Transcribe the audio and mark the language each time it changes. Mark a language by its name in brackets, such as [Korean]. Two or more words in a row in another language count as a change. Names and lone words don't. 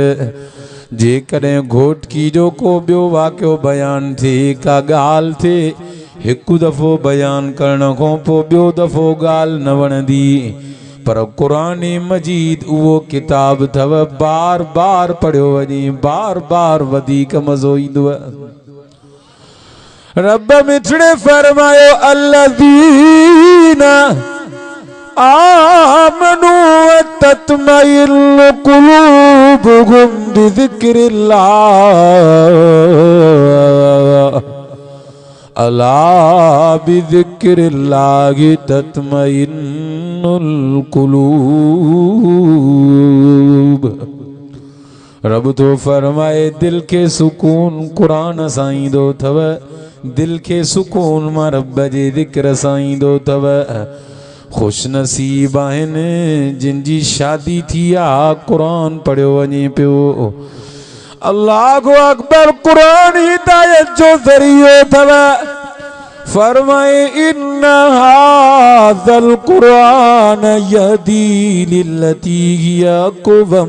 [Sindhi] जेकॾहिं घोटकी जो को ॿियो वाक़ियो बयान थिए का ॻाल्हि थिए हिकु दफ़ो बयान करण खां पोइ ॿियो दफ़ो ॻाल्हि न वणंदी। पर कुरान मजीद उहो किताब अथव बार बार पढ़ियो वञे बार बार वधीक मज़ो ईंदव। रब मिठड़े फरमायो [Arabic] الذين آمنوا تطمئن قلوبهم بذكر الله ألا بذكر الله تطمئن القلوب. [Sindhi] रब तो फरमाए दिल के सुकून कुरान सां ईंदो अथव। दिल के सुकून मां रब जे ज़िक्र सां ईंदो अथव। खुश नसीब आहिनि जिन जी शादी थी आहे कुरान पढ़ियो वञे पियो। [Arabic] الله أكبر. [Sindhi] कुरान हिदायत जो ज़रियो अथव। फरमाए [Arabic] إن هذا القرآن يهدي للتي هي أقوم.